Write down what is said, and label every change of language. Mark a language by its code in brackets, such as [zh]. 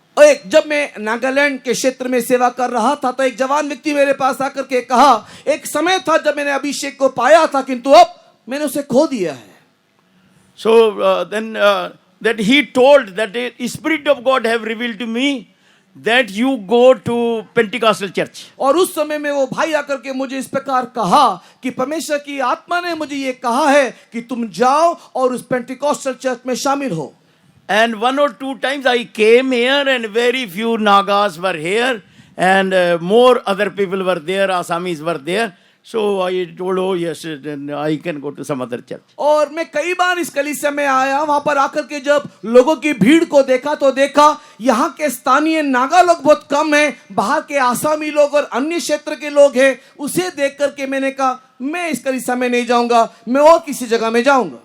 [hi] और जब मैं नागालैंड के क्षेत्र में सेवा कर रहा था तो एक जवान व्यक्ति मेरे पास आकर के कहा, एक समय था जब मैंने अभिषेक को पाया था किंतु अब मैंने उसे खो दिया है। [en] So then that he told that the Spirit of God have revealed to me that you go to Pentecostal church. [hi] और उस समय में वो भाई आकर के मुझे इस प्रकार कहा कि परमेश्वर की आत्मा ने मुझे ये कहा है कि तुम जाओ और उस पेंटिकॉस्टल चर्च में शामिल हो। [en] And 1 or 2 times I came here and very few Nagas were here and more other people were there, Assamese were there. So I told, oh yes, then I can go to some other church. [hi] और मैं कई बार इस कलीसिया में आया, वहां पर आकर के जब लोगों की भीड़ को देखा तो देखा यहाँ के स्थानीय नागा लोग बहुत कम हैं, बाहर के आसामी लोग और अन्य क्षेत्र के लोग हैं। उसे देख करके मैंने कहा मैं इस कलीसिया में नहीं जाऊंगा, मैं और किसी जगह में जाऊंगा।